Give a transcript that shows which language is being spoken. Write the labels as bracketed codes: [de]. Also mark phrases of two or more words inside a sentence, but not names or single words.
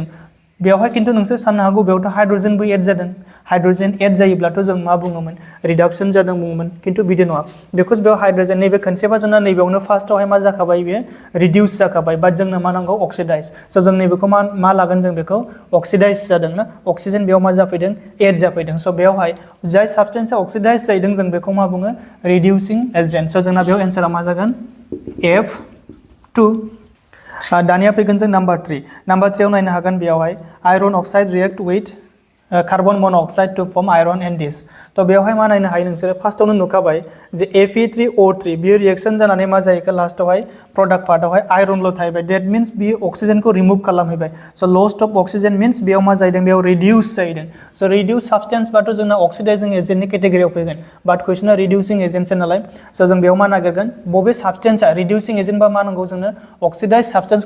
[brx] बेवहाय खिन्थु नोंसोर साननो हागौ बेयावथ' हाइड्रजेनबो एड जादों [en] hydrogen add [brx] जायोब्लाथ' जों मा बुङोमोन रिडक्सन जादों बुङोमोन खिन्थु बिदि नङा बिकज बेयाव हाइड्रजेन नैबे खनसेबा जोंना नैबेयावनो फार्स्टआवहाय मा जाखाबाय बेयो रिडिउस जाखाबाय बाट जोंनो मा नांगौ अक्सिडाइज स' जों नैबेखौ मा लागोन जों बेखौ अक्सिडाइज जादों ना अक्सिजेन बेयाव मा जाफैदों एड जाफैदों स' बेयावहाय जाय साबस्टेन्सआ अक्सिडाइज जाहैदों जों बेखौ मा बुङो [en] reducing agent [brx] स' जोंना बेयाव एन्सारा मा जागोन F2 दानिया फैगोन जों नाम्बार 3 नाम्बार 3 आव नायनो हागोन बेयावहाय [en] iron oxide react with carbon monoxide to form iron and this [brx] तो बेवहाय मा नायनो हायो नोंसोरो फार्स्टआवनो नुखाबाय जे Fe3O3 बियो रिएक्शन जानानै मा जाहैखो लास्टआवहाय [en] product part [brx] आयरनल' थाहैबाय [en] that means [brx] बियो अक्सिजेनखौ रिमुभ खालामहैबाय [en] so lost of oxygen means [brx] बेयाव मा जाहैदों बेयाव रिडिउस जाहैदों स' [en] reduce substance [brx] बाथ' जोंना [en] oxidizing agent category [brx] फैगोन बाट कुइसना [en] reducing agent [brx] नालाय स' जों बेयाव मा नागिरगोन बबे साबस्टेन्सआ [en] reducing agent [brx] बा मा नांगौ जोंनो [en] oxidize substance